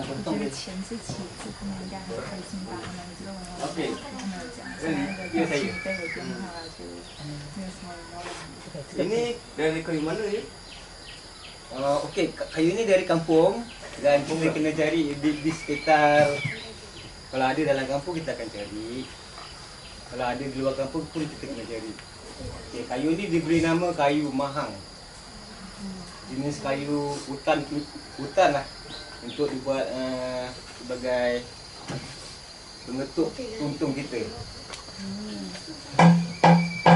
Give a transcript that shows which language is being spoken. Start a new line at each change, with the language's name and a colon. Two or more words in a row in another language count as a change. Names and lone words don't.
Chinese: 这个钱是起自他们应该很开心吧？他们这个文化
Malay: Okey.
Chinese: 他们有讲，现在的表情都有变化，就没有什么人
Malay: Ini dari kayu mana ya? Okey, kayu ni dari kampung dan kita kena cari di sekitar. Kalau ada dalam kampung kita akan cari. Kalau ada di luar kampung pun kita kena cari. Okey, kayu ni diberi nama kayu mahang. Jenis kayu hutan lah untuk dibuat sebagai pengetuk tuntung kita.